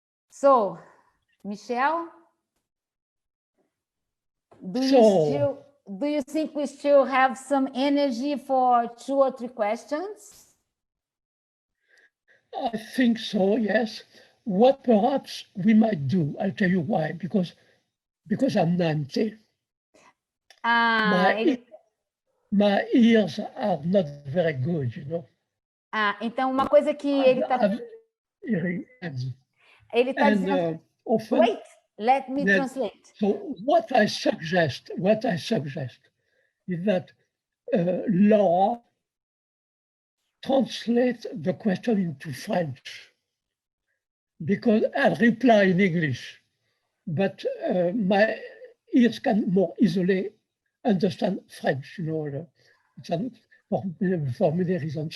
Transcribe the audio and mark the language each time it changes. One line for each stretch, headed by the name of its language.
English: So, Michelle, do you think we still have some energy for 2 or 3 questions? I think so, yes. What perhaps we might do, I'll tell you why, because I'm 90. My ears are not very good, you know.
Portuguese: Então, uma coisa que ele está dizendo...
English: Wait, let me translate. So what I suggest is that Laura translate the question into French, because I'll reply in English, but my ears can more easily understand French, you know, for many reasons.